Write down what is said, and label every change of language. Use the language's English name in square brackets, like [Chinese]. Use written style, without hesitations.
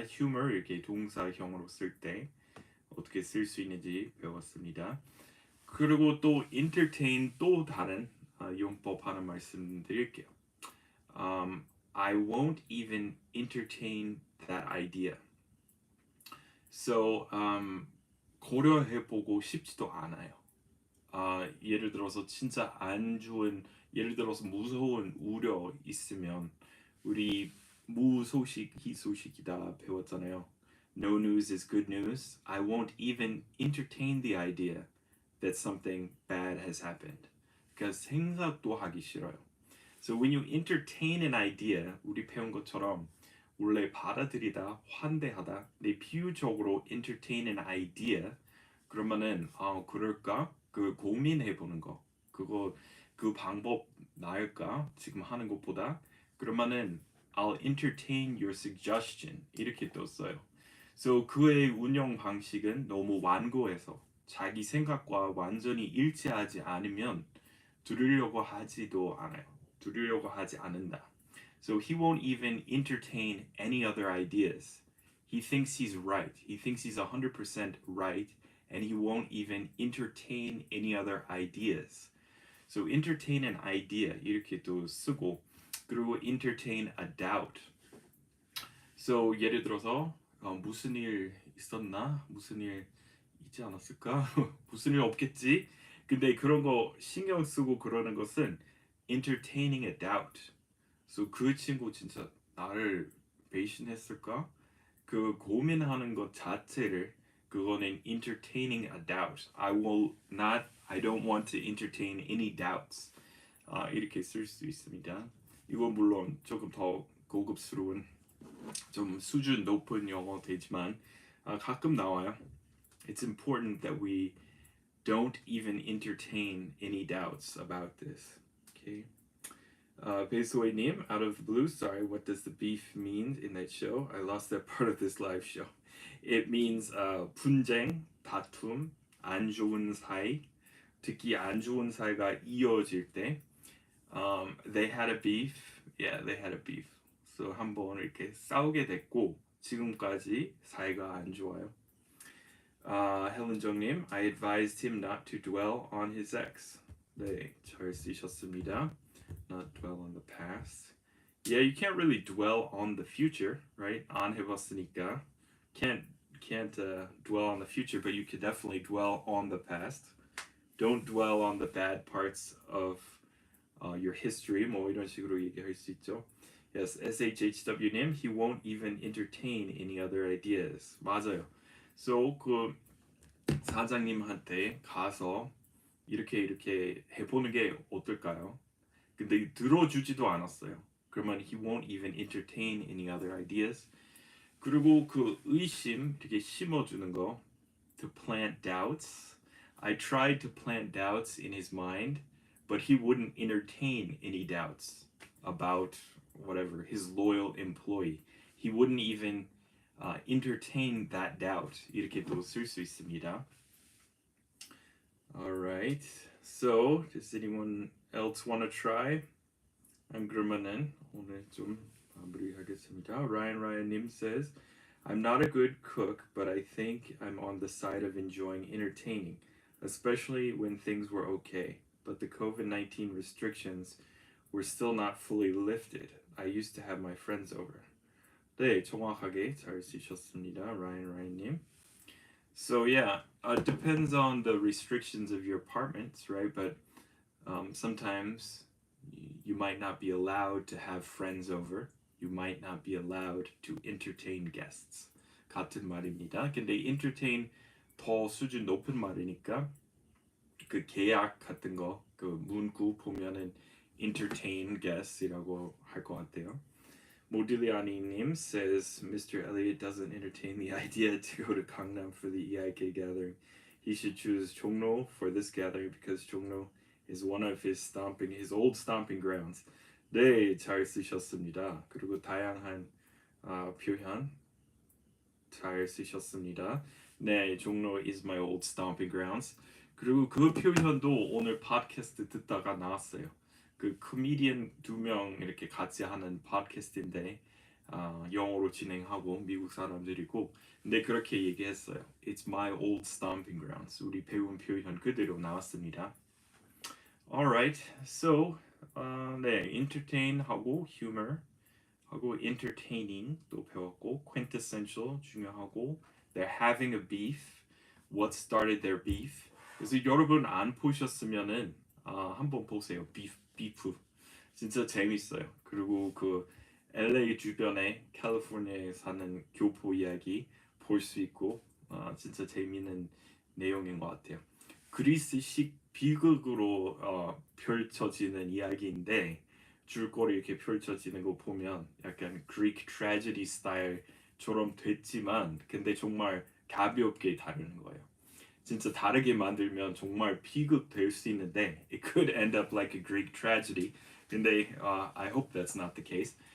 [Korean] humor 이렇게 동사형으로 쓸 때 어떻게 쓸 수 있는지 배웠습니다. 그리고 또 entertain 또 다른 용법 하나 말씀드릴게요. [English] I won't even entertain that idea. [Korean] So 고려해보고 싶지도 않아요. 예를 들어서 진짜 안 좋은 예를 들어서 무서운 우려 있으면 우리 무소식 희소식이다 배웠잖아요. [English] No news is good news. I won't even entertain the idea that something bad has happened. [Korean] 그러니까 생각도 하기 싫어요. [English] So when you entertain an idea, [Korean] 우리 배운 것처럼 원래 받아들이다, 환대하다, 내 비유적으로 entertain an idea 그러면은 그럴까? 그 고민해 보는 거. 그거 그 방법 나을까? 지금 하는 것보다 그러면은 [English] I'll entertain your suggestion [Korean] 이렇게 떴어요. So 그의 운영 방식은 너무 완고해서 자기 생각과 완전히 일치하지 않으면 들으려고 하지도 않아요. 들으려고 하지 않는다. [English] So he won't even entertain any other ideas. He thinks he's right. He thinks he's 100% right, and he won't even entertain any other ideas. So entertain an idea [Korean] 이렇게 또 쓰고 그리고 [English] entertain a doubt. [Korean] So 예를 들어서 무슨 일 있었나? 무슨 일 있지 않았을까? 무슨 일 없겠지? 근데 그런 거 신경 쓰고 그러는 것은 entertaining a doubt. So 그 친구 진짜 나를 배신했을까? 그 고민하는 것 자체를 그거는 [English] entertaining a doubt. I don't want to entertain any doubts. [Korean] 이렇게 쓸 수 있습니다. 이건 물론 조금 더 고급스러운 좀 수준 높은 영어 되지만 가끔 나와요. [English] It's important that we don't even entertain any doubts about this. Okay. Besoynim, out of the blue, sorry, what does the beef mean in that show? I lost that part of this live show. It means [Korean] 분쟁, 다툼, 안 좋은 사이, 특히 안 좋은 사이가 이어질 때 [English] they had a beef. Yeah, they had a beef. [Korean] So 한번 이렇게 싸우게 됐고 지금까지 사이가 안 좋아요. [English] 헬렌정님, I advised him not to dwell on his ex. [Korean] 네, 잘 쓰셨습니다. [English] Not dwell on the past. Yeah, you can't really dwell on the future, right? [Korean] 안 해봤으니까 [English] can't dwell on the future, but you could definitely dwell on the past. Don't dwell on the bad parts of your history. [Korean] 뭐 이런 식으로 얘기할 수 있죠. [English] Yes, SHHW님, he won't even entertain any other ideas. [Korean] 맞아요. So 그 사장님한테 가서 이렇게 해보는 게 어떨까요? 근데 들어주지도 않았어요. [English] 그러면 he won't even entertain any other ideas. [Korean] 그리고 그 의심 되게 심어주는 거. [English] To plant doubts. I tried to plant doubts in his mind, but he wouldn't entertain any doubts about whatever, his loyal employee. He wouldn't even entertain that doubt. [Korean] 이렇게도 쓸 수 있습니다. [English] Alright, so does anyone else want to try? [Korean] 그러면은 오늘 좀 마무리하겠습니다. [English] Ryan says, I'm not a good cook, but I think I'm on the side of enjoying entertaining, especially when things were okay. But the COVID-19 restrictions were still not fully lifted. I used to have my friends over. [Korean] 네, 정확하게 잘 쓰셨습니다, Ryan님. [English] So yeah, it depends on the restrictions of your apartments, right? But sometimes you might not be allowed to have friends over. You might not be allowed to entertain guests. [Korean] 같은 말입니다. 근데 entertain 더 수준 높은 말이니까 그 계약 같은 거, 그 문구 보면은 [English] entertain guests [Korean] 이라고 할 것 같아요. [English] Modigliani says Mr. Elliot doesn't entertain the idea to go to Gangnam for the EIK gathering. He should choose Jongno for this gathering because Jongno is one of his old stomping grounds. [Korean] 네, 잘 쓰셨습니다. 그리고 다양한 표현 잘 쓰셨습니다. [English] 네, 종로 is my old stomping grounds. [Korean] 그리고 그 표현도 오늘 팟캐스트 듣다가 나왔어요. 그 코미디언 2명 이렇게 같이 하는 팟캐스트인데 영어로 진행하고 미국 사람들이고 근데 그렇게 얘기했어요. [English] It's my old stomping grounds. [Korean] 우리 배운 표현 그대로 나왔습니다. [English] Alright, so 네, entertain 하고 humor 하고 entertaining 또 배웠고 quintessential 중요하고 they're having a beef. What started their beef? [Korean] 그래서 여러분 안 보셨으면은 한번 보세요. 비프 진짜 재밌어요. 그리고 그 LA 주변에 캘리포니아에 사는 교포 이야기 볼 수 있고 진짜 재미있는 내용인 것 같아요. 그리스식 비극으로 펼쳐지는 이야기인데 줄거리 이렇게 펼쳐지는 거 보면 약간 Greek tragedy 스타일처럼 됐지만 근데 정말 가볍게 다루는 거예요. 진짜 다르게 만들면 정말 비극 될 수 있는데 [English] it could end up like a Greek tragedy. 근데 I hope that's not the case.